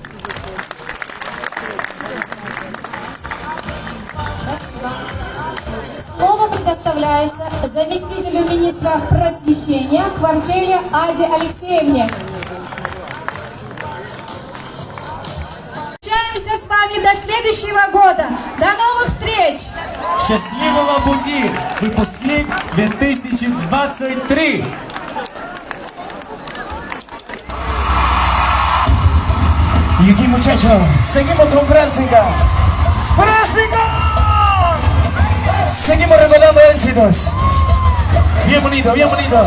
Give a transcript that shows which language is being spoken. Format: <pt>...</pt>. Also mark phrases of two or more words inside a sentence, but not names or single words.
<ru>Слово предоставляется заместителю министра просвещения Кварчеле Аде Алексеевне. Прощаемся с вами до следующего года. До новых встреч! Счастливого пути, выпускник 2023!</ru> <es>Y aquí, muchachos, seguimos con práctica. ¡Práctica! Seguimos recordando éxitos. Bien bonito, bien bonito.</es>